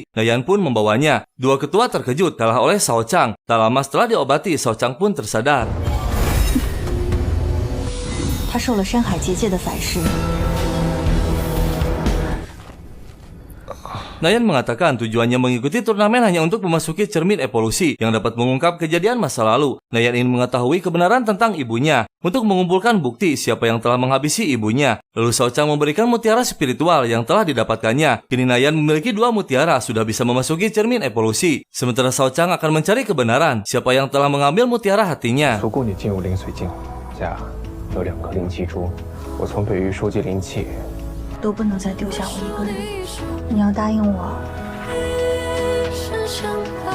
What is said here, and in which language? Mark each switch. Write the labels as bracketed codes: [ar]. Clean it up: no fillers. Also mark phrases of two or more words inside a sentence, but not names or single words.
[id] Nayan pun membawanya. 2 ketua terkejut kalah oleh Shao Chang. Tak lama setelah diobati, Shao Chang pun tersadar. [zh] 他受了山海结界的反噬。 [id] Nayan mengatakan tujuannya mengikuti turnamen hanya untuk memasuki cermin evolusi yang dapat mengungkap kejadian masa lalu. Nayan ingin mengetahui kebenaran tentang ibunya untuk mengumpulkan bukti siapa yang telah menghabisi ibunya. Lalu Shao Chang memberikan mutiara spiritual yang telah didapatkannya. Kini Nayan memiliki 2 mutiara, sudah bisa memasuki cermin evolusi. Sementara Shao Chang akan mencari kebenaran siapa yang telah mengambil mutiara hatinya. [zh] 足够你进入灵水镜，下有2颗灵气珠，我从北域收集灵气。都不能再丢下我一个人，你要答应我。